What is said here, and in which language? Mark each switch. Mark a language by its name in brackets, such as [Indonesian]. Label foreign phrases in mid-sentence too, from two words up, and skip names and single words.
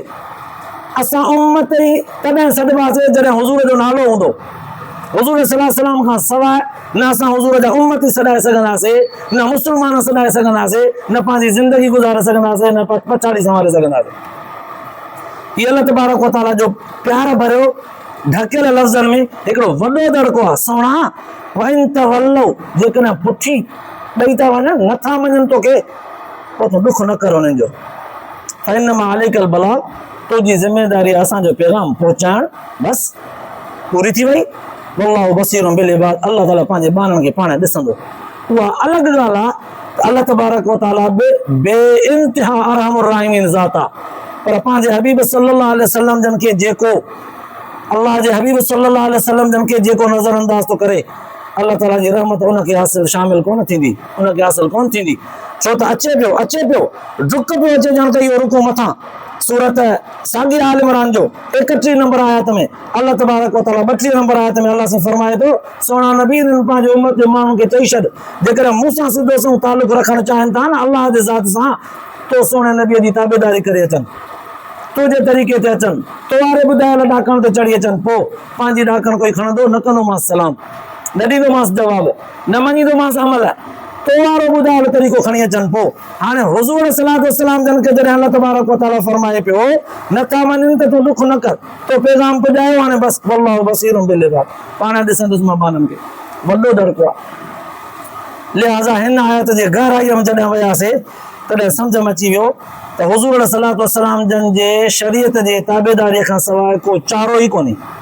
[Sindhi] असां उम्मत ई तॾहिं सॾिबासीं जॾहिं हुज़ूर जो नालो हूंदो। हुज़ूर [Arabic] صلى الله عليه وسلم [Sindhi] खां सवाइ न असां हुज़ूर जा उम्मत ई सॾाए सघंदासीं, न मुस्लमान सॾाए सघंदासीं, न पंहिंजी ज़िंदगी गुज़ारे सघंदासीं, न पछाड़ी संभाले सघंदासीं। हीअ [Arabic] الله تبارك وتعالى [Sindhi] जो प्यार भरियो ढकियल लफ़्ज़नि में हिकिड़ो वॾो दड़को आहे। सोणा [Arabic] وإن تولوا, [Sindhi] जेकॾहिं पुठी ॾेई था वञनि, नथा मञनि तोखे, पोइ तूं ॾुख न कर उन्हनि जो। इन मां [Arabic] عليك البلاغ, [Sindhi] तुंहिंजी ज़िमेदारी असांजो पैगाम पहुचाइण, बसि पूरी थी वई। [Arabic] والله بصير بالعباد, [Sindhi] अल्लाह ताला पंहिंजे ॿारनि खे पाण ॾिसंदो। उहा अलॻि ॻाल्हि आहे त [Arabic] الله تبارك وتعالى [Sindhi] बेइंतिहा [Arabic] أرحم الراحمين [Sindhi] ज़ात आहे, पर पंहिंजे हबीब [Arabic] صلى الله عليه وسلم [Sindhi] जन खे जेको, अल्लाह जे हबीब [Arabic] صلى الله عليه وسلم [Sindhi] जन खे जेको नज़र अंदाज़ थो करे, अल्लाह ताला जी रहमत उनखे हासिल शामिल कोन थींदी, उनखे हासिल कोन थींदी। छो त अचे पियो डुक पियो अचे, ॼण त इहो रुको मथां सूरत साॻी आल इमरान जो 31 नंबर आयत में [Arabic] الله تبارك وتعالى [Sindhi] 32 नंबर आयत में अल्लाह सां फरमाए थो, सोना नबी पंहिंजे उम्मत जे माण्हुनि खे चई छॾ, जेकॾहिं मूंसां सिधो संग तालुक रखणु चाहिनि था न अल्लाह जे ज़ात सां, तो सोने नबीअ जी ताबेदारी करे अचनि, तुंहिंजे तरीक़े ते अचनि, तो वारे ॿुधायल ॾाकण ते चढ़ी अचनि, पोइ पंहिंजी ॾाकण कोई खणंदो न कंदोमांसि सलाम, न ॾींदोमांसि जवाबु, न मञींदोमांसि अमल, तो वारो ॿुधायल तरीक़ो खणी अचनि। पोइ हाणे हुज़ूर [Arabic] صلى الله عليه وسلم [Sindhi] जन खे जॾहिं [Arabic] الله تبارك وتعالى [Sindhi] फरमाए पियो नथा मञनि त तूं ॾुख न कर, तो पैगाम पुॼायो, हाणे बसि [Arabic] والله بصير بالعباد, [Sindhi] पाण ॾिसंदुसि मां ॿारनि खे। वॾो दड़को आहे। लिहाज़ा हिन आयत जे गहराईअ में जॾहिं वियासीं तॾहिं सम्झ में अची वियो त हुज़ूर [Arabic] صلى الله عليه وسلم [Sindhi] जन जे शरीयत जे ताबेदारीअ खां सवाइ को चारो ई कोन्हे।